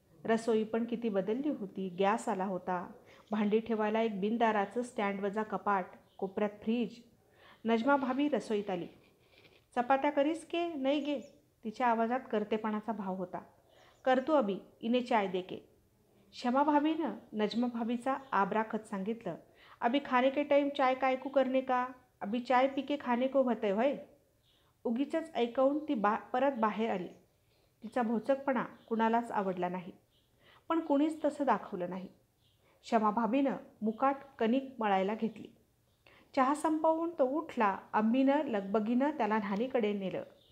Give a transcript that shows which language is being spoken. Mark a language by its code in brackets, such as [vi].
[mr] रसोई पण किती बदलली होती. गॅस आला होता. भांडी ठेवायला एक बिनदाराचं स्टँडवजा कपाट. कोपऱ्यात फ्रीज. नजमा भाभी रसोईत आली. चपात्या करीस के नाही गे तिच्या आवाजात करतेपणाचा भाव होता. [hi] करतो अभी, इने चाय दे के. [mr] क्षमा भाभीनं नजमा भाभीचा आबराखत सांगितलं. [hi] अभी खाने के टाइम चाय कायकू करने का, अभी चाय पी के खाने को [mr] होतंय व्हय. उगीचच ऐकवून ती परत बाहेर आली. तिचा भोचकपणा कुणालाच आवडला नाही. पण कुणीच तसं दाखवलं नाही. क्षमा भाभीनं मुकाट कणिक मळायला घेतली. चहा संपवून तो उठला. अम्मीनं लगबगीनं त्याला न्हाणीकडे नेलं.